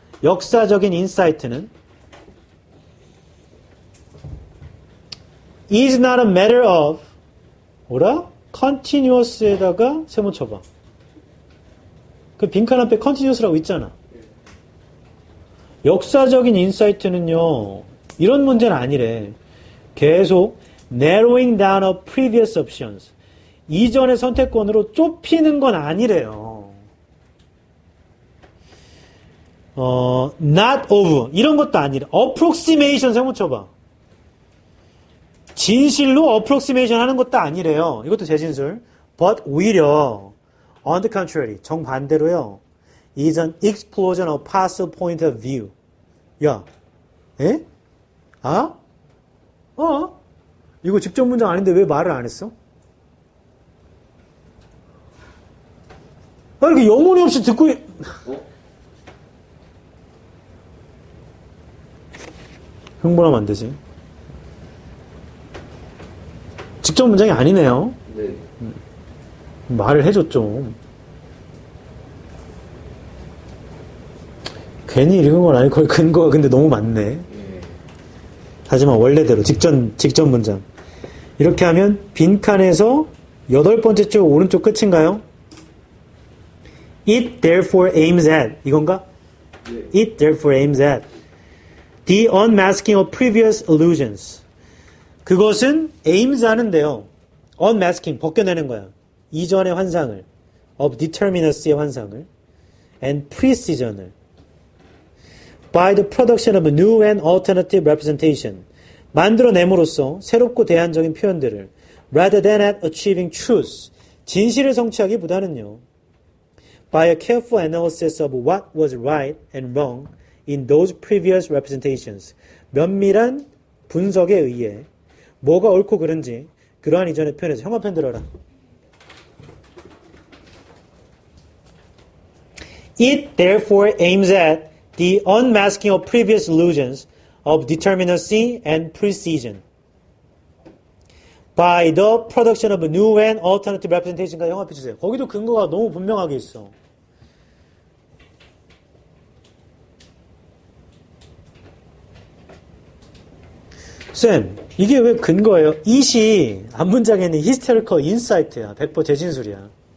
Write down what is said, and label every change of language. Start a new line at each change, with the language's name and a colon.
Korean: 역사적인 인사이트는
English: is not a matter of
Korean: 뭐라? continuous에다가 세모 쳐봐. 그 빈칸 앞에 continuous라고 있잖아. 역사적인 인사이트는요. 이런 문제는 아니래. 계속
English: narrowing down of previous options.
Korean: 이전의 선택권으로 좁히는 건 아니래요. not of 이런 것도 아니래. approximation 세모 쳐봐. 진실로 approximation 하는 것도 아니래요. 이것도 재진술.
English: but
Korean: 오히려
English: on the contrary
Korean: 정반대로요.
English: is an explosion of possible point of view. 야, 에? 아?
Korean: 이거 직접 문장 아닌데 왜 말을 안 했어? 이렇게 영혼이 없이 듣고 흥분하면 안 되지. 직접 문장이 아니네요. 네. 말을 해줘 좀. 괜히 읽은 건 아니고 거의 근거가 근데 너무 많네. 네. 하지만 원래대로 직전 문장. 이렇게 하면 빈칸에서 8번째 줄 오른쪽 끝인가요?
English: It therefore aims at
Korean: 이건가? 네.
English: It therefore aims at the unmasking of previous illusions.
Korean: 그것은 aims 하는데요. unmasking 벗겨내는 거야. 이전의 환상을
English: of determinacy의 환상을 and precision을 by the production of a new and alternative representation
Korean: 만들어냄으로써 새롭고 대안적인 표현들을
English: rather than at achieving truth
Korean: 진실을 성취하기보다는요
English: by a careful analysis of what was right and wrong in those previous representations
Korean: 면밀한 분석에 의해 뭐가 옳고 그른지 그러한 이전의 표현에서 형광펜 들어라.
English: It therefore aims at the unmasking of previous illusions of determinacy and precision by the production of a new and alternative representation까지
Korean: 형광펜 주세요. 거기도 근거가 너무 분명하게 있어. 쌤, 이게 왜 근거예요? it이 앞문장에는 hysterical insight야. 100% 재진술이야.